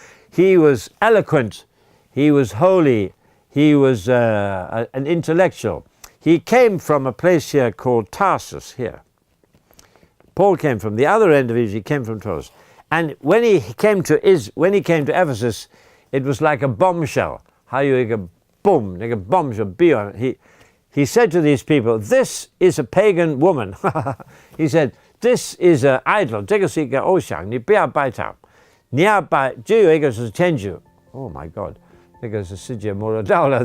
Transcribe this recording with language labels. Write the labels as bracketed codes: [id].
[en] He was eloquent, he was holy, he was an intellectual. He came from a place here called Tarsus here. Paul came from the other end of Egypt. He came from Tarsus, and when he came to Ephesus, it was like a bombshell. [zh] 还有一个 boom, 那个 bombshell. [en] He said to these people, "This is a pagan woman." He said, "This is an idol. [zh] 这个是一个偶像，你不要拜它，你要拜只有一个是天主。 [en] Oh my God, [zh] 那个是世界末日到了.